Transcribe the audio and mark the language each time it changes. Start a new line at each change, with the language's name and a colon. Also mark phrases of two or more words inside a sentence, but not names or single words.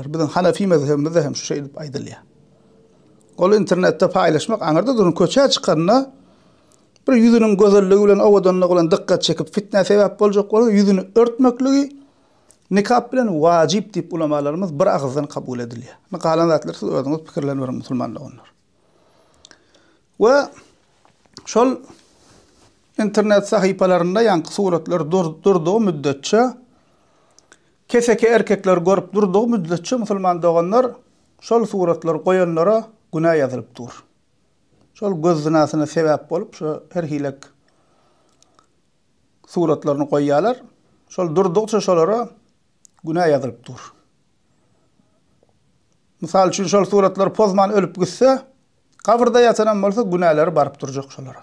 Turkmen: Biziň Hanafi mezhebimizde hem şu şey diýip aýdylýar. Ol internetde paýlaşmak aňyrda durun, köçe çykanyna bir ýüzüniň gözelligi bilen owadanlygy bilen dikkat çekip fitne sebäp boljak bolsa, ýüzüni örtmekligi nikap bilen wajip diýip ulamalarymız bir agyzdan kabul edilýär. Makalan zatlar siz özüňiz pikirlerini berin musulman doganlar. We şol internet sahypalarynda ýanky suratlar durduğu müddetçe, keseki erkekler görüp durduğu müddetçe musulman doganlar şol suratlar goýanlara günah ýazylyp dur. Şol göz zinasyna sebäp bolup, şu her hilek suratlaryny goýýarlar. Şol durdukça şolara günah ýazylyp dur. Misal üçin şol suratlar pozman ölüp gitse, kabrda ýatanan bolsa günahları baryp durjak şolara.